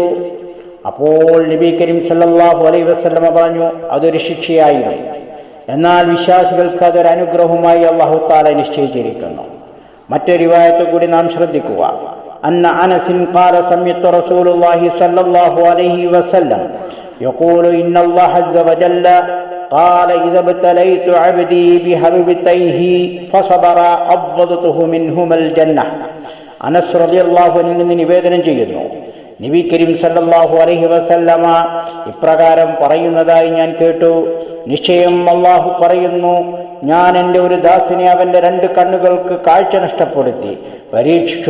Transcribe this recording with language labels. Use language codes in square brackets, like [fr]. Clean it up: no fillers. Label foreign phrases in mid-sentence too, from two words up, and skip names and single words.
[ml] അപ്പോൾ നബി കരീം [ar] صلى الله عليه وسلم [ml] പറഞ്ഞു, അതൊരു ശിക്ഷയായിരുന്നു, എന്നാൽ വിശ്വാസികൾക്ക് അതൊരു അനുഗ്രഹമായി [ar] الله تعالى [ml] നിശ്ചയിച്ചിരിക്കുന്നു. മറ്റൊരു റിവായത്ത് കൂടി നാം ശ്രദ്ധിക്കുക. [ar] عن أنس قال سمعت رسول الله صلى الله عليه وسلم يقول إن الله عز وجل قال إذا ابتليت عبدي بحبيبتيه فصبر أبغضته منهما الجنة. [ml] അനസ് [ar] رضي الله عنه [ml] നിന്ന് നിവേദനം ചെയ്യുന്നു, നബി കരീം [ar] صلى الله عليه وسلم [ml] ഇപ്രകാരം പറയുന്നതായി ഞാൻ കേട്ടു. നിശ്ചയം അല്ലാഹു പറയുന്നു, ഞാൻ എൻ്റെ ഒരു ദാസനെ അവൻ്റെ 2 കണ്ണുകൾക്ക് കാഴ്ച നഷ്ടപ്പെടുത്തി പരീക്ഷിച്ചു.